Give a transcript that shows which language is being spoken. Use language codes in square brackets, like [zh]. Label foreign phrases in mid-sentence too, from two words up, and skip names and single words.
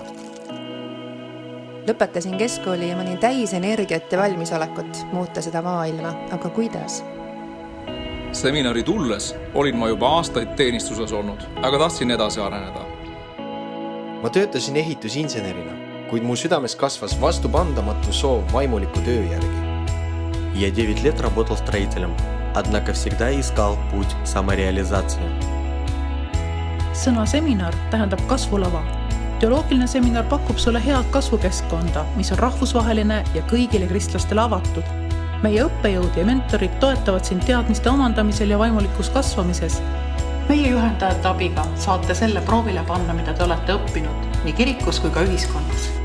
[et] Lõpetasin keskkooli ja ma olin täis energiat ja valmisolekut muuta seda maailma, aga kuidas? Seminari tulles olin ma juba aastaid teenistuses olnud, aga tahtsin edasi areneda. Ma töötasin ehitusinsenerina, kuid mu südames kasvas vastupandamatu soov vaimuliku töö järgi. [ru] Я 9 лет работал строителем, однако всегда искал путь самореализации. [et] Sõna seminar tähendab kasvulava. Teoloogiline seminar pakub sulle head kasvukeskkonda, mis on rahvusvaheline ja kõigile kristlastele avatud. Meie õppejõud ja mentorid toetavad sind teadmiste omandamisel ja vaimulikus kasvamises. Meie juhendajate abiga saate selle proovile panna, mida te olete õppinud nii kirikus kui ka ühiskonnas.